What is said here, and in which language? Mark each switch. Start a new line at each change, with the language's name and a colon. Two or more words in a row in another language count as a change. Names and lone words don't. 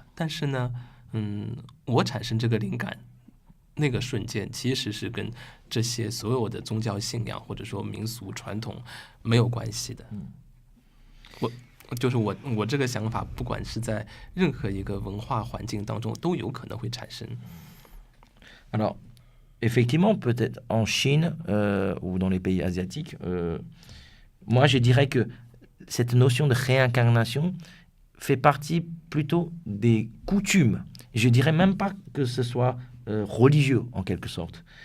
Chinese: 但是呢，我产生这个灵感那个瞬间，其实是跟这些所有的宗教信仰或者说民俗传统没有关系的。我这个想法，不管是在任何一个文化环境当中，都有可能会产生。
French: Alors, effectivement, peut-être en Chine ou dans les pays asiatiques, moi je dirais que cette notion de réincarnation fait partie plutôt des coutumes. Je dirais même pas que ce soit religieux en quelque sorte.